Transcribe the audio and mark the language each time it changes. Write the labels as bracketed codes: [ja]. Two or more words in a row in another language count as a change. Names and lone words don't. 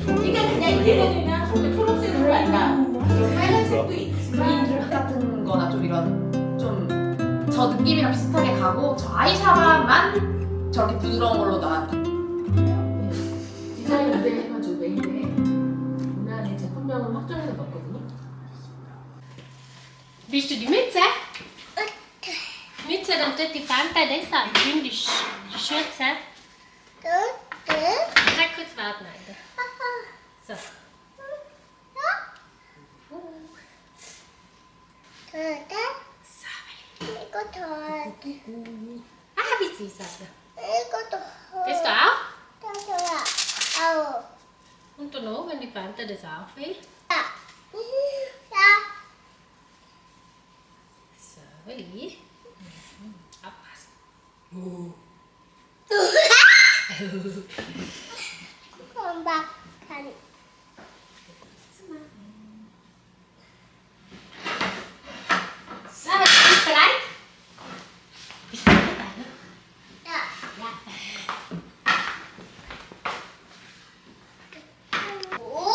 [ko] 그러니까 그냥 얘네들은 그렇게 초록색으로 아니라 빨간색도 있지만 같은 거나 좀 이런 좀 저 느낌이랑 비슷하게 가고 저 아이샤만 저렇게 부드러운 걸로 나왔다. 디자인 모델 해가지고 메인에 오늘의 제품명은 확정해서 넣었거든요. [de] Willst du die Mütze? Mütze, dann tut die Fanta das an. Nimm die Schürze. Sag kurz warten, Alter. So. [ko] 이거 더. [de] Ah, wie süß, Alter. [ko] 이거 더. [de] Willst du auch? [ko] 더 좋아. 아우. [de] Und du noch, wenn die Fanta das auch will? [ko] 야. [de] So, Willi. Aufpassen. [ko] 엄마 간. [de] So, bist du bereit? Bist du bereit, Alter? [ko] 야. [de] Ja. 오?